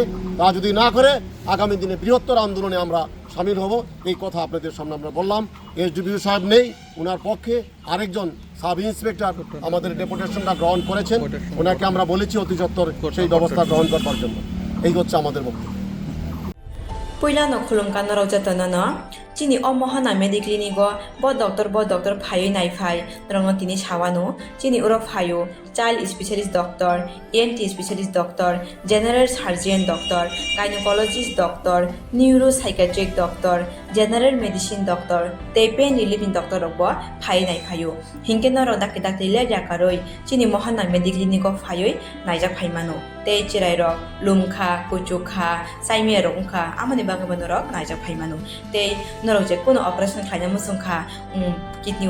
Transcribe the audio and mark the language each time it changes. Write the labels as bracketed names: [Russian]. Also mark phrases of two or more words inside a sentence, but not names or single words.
[Bangla] তা যদি না করে আগামী দিনে বৃহত্তর আন্দোলনে আমরা সামিল হব, এই কথা আপনাদের সামনে আমরা বললাম। এসডিপিও সাহেব নেই, ওনার পক্ষে আরেকজন সাব ইন্সপেক্টর আমাদের ডেপুটেশনটা গ্রহণ করেছেন, ওনাকে আমরা বলেছি অতি সত্বর সেই ব্যবস্থা গ্রহণ করবার জন্য। এই হচ্ছে আমাদের বক্তব্য। [Kok Borok] Puilano khulungkano raujatonono chini omohana mediclinigo bo doctor phayo nai phai rongo tini sawano chini uro phayo [English] child specialist doctor, ENT specialist doctor, general surgeon doctor, gynecologist doctor, neuropsychiatric doctor, general medicine doctor, [Kok Borok] te [English] pain relieving doctor [Kok Borok] robo phai nai phayo hinkeno ro dakte le jakaroi chini mohana mediclinigo phayo naijak phaimano te chirai ro lumkha kuchukha saimia rongkha amani bagabano ro naijak phaimano te norok je kono operation khaina musungkha kidney